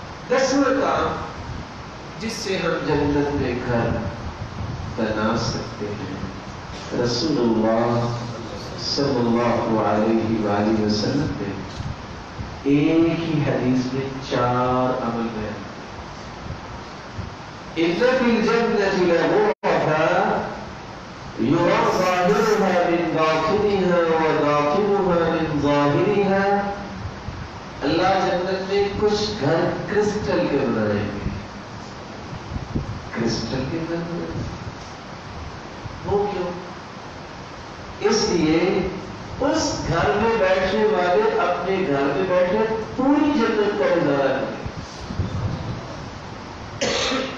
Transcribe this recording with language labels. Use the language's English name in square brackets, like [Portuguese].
[Urdu] 10واں کام جس سے ہم جنت میں گھر بنا سکتے ہیں، رسول اللہ صلی اللہ علیہ وآلہ وسلم نے ایک ہی حدیث میں 4 عمل بیان۔ [Arabic] إن في الجنة لغرفا يرى ظاهرها من من باطنها وباطنها من ظاهرها. [Urdu] اللہ جنت میں کچھ گھر کرسٹل کے بنائیں گے. کرسٹل کے گھر بنائیں گے. وہ کیوں؟ اس لیے اس گھر میں بیٹھنے والے اپنے گھر میں بیٹھے پوری جنت کا نظارہ کریں.